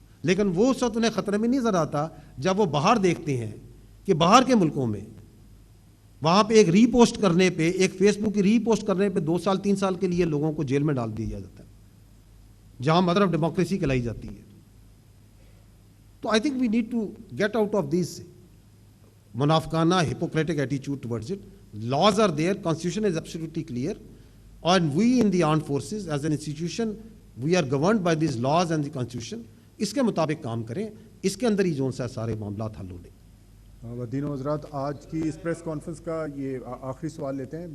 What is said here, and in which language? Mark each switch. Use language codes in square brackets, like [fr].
[ur] لیکن وہ سب انہیں خطرے میں نہیں نظر آتا جب وہ باہر دیکھتے ہیں کہ باہر کے ملکوں میں وہاں پہ ایک ری پوسٹ کرنے پہ, ایک فیس بک کی ری پوسٹ کرنے پہ 2 سال 3 سال کے لیے لوگوں کو جیل میں ڈال دیا جاتا ہے, جہاں [en] mother of democracy [ur] کہلائی جاتی ہے. [en] تو I think we need to get out of this [ur] منافقانہ [en] hypocritic attitude towards it. Laws are there, constitution is absolutely clear, and we in the armed forces as an institution, we are governed by these laws and the constitution. [ur] اس کے مطابق کام کریں, اس کے اندر ہی جو سارے معاملات حل ہو لیں. وزیر حضرات آج کی اس پریس کانفرنس کا یہ آخری سوال لیتے ہیں.